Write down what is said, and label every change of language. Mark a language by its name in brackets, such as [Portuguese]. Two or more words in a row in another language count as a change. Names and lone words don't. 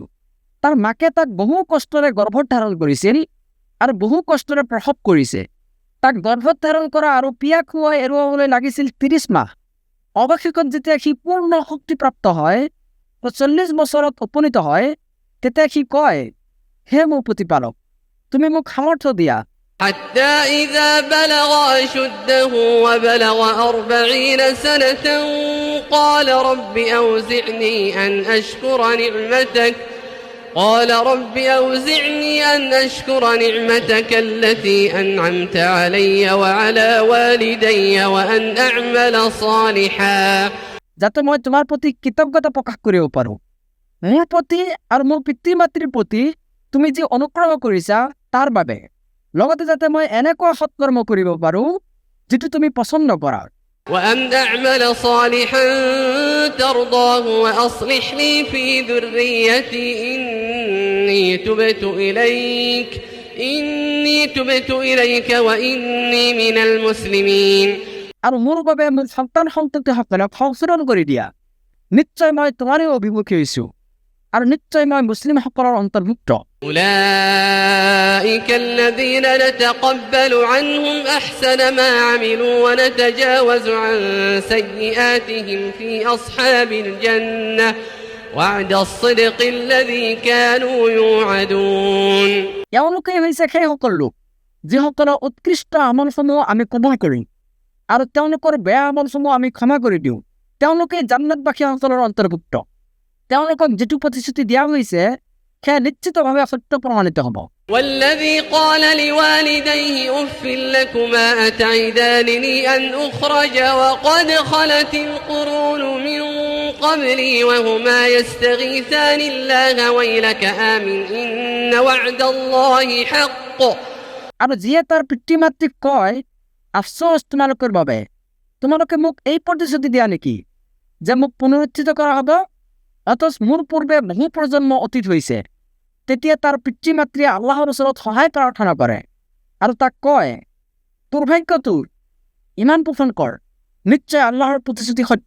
[Assamese] তাৰ মাকে তাক বহু কষ্টৰে গৰ্ভত ধাৰণ কৰিছিল আৰু বহু কষ্টৰে প্ৰসৱ কৰিছে। তাক গৰ্ভত ধাৰণ কৰা আৰু পিয়া খুৱাই এৰুৱাবলৈ লাগিছিল 30 মাহ। অৱশেষত যেতিয়া সি পূৰ্ণ শক্তিপ্ৰাপ্ত হয়, 40 বছৰত উপনীত হয়, তেতিয়া সি কয়, হে মোৰ প্ৰতিপালক, তুমি মোক সামৰ্থ্য দিয়া। [Arabic] حتى إذا بلغ أشده وبلغ 40 سنة قال رب أوزعني أن أشكر نعمتك التي أنعمت علي وعلى والدي وأن أعمل صالحا। [Assamese] যাতে মই তোমাৰ প্ৰতি কৃতজ্ঞতা প্ৰকাশ কৰিব পাৰোঁ, মোৰ প্ৰতি আৰু মোৰ পিতৃ মাতৃৰ প্ৰতি তুমি যি অনুগ্ৰহ কৰিছা তাৰ বাবে, লগতে যাতে মই এনেকুৱা সৎকৰ্ম কৰিব পাৰোঁ যিটো তুমি পছন্দ কৰা। [Arabic] وأن أعمل صالحا ترضاه وأصلح لي في ذريتي إني تبت إليك وإني من المسلمين। [Assamese] আৰু মোৰ বাবে মোৰ সন্তানসকলক সংশোধন কৰি দিয়া। নিশ্চয় মই তোমাৰে অভিমুখী হৈছো আৰু নিশ্চয় মই মুছলিমসকলৰ অন্তৰ্ভুক্ত। [Arabic] أولئك الذين نتقبل عنهم أحسن ما عملوا ونتجاوز عن سيئاتهم في أصحاب الجنة وعد الصدق الذي كانوا يوعدون। [Assamese] এওঁলোকেই হৈছে সেইসকল লোক যিসকলৰ উৎকৃষ্ট আমলসমূহ আমি কবুল কৰিম আৰু তেওঁলোকৰ বেয়া আমলসমূহ আমি ক্ষমা কৰি দিওঁ। তেওঁলোকে জান্নাতবাসীসকলৰ অন্তৰ্ভুক্ত। তেওঁলোকক যিটো প্ৰতিশ্ৰুতি দিয়া হৈছে সেয়া নিশ্চিতভাৱে সত্য প্ৰমাণিত হ'ব। [Arabic] والذي قال لوالديه أف لكما أتعدانني أن أخرج وقد خلت القرون من قبلي وهما يستغيثان الله ويلك آمن إن وعد الله حق। [Assamese] আৰু যিয়ে তাৰ পিতৃ মাতৃক কয়, আফচোচ তোমালোকৰ বাবে, তোমালোকে মোক এই প্ৰতিশ্ৰুতি দিয়া নেকি যে মোক পুনৰুত্থিত কৰা হ'ব, অথচ মোৰ পূৰ্বে বহু প্ৰজন্ম অতীত হৈছে। তেতিয়া তাৰ পিতৃ মাতৃয়ে আল্লাহৰ ওচৰত সহায় প্ৰাৰ্থনা কৰে আৰু তাক কয়, দুৰ্ভাগ্য তোৰ, ইমান পোষণ কৰ, নিশ্চয় আল্লাহৰ প্ৰতিশ্ৰুতি সত্য।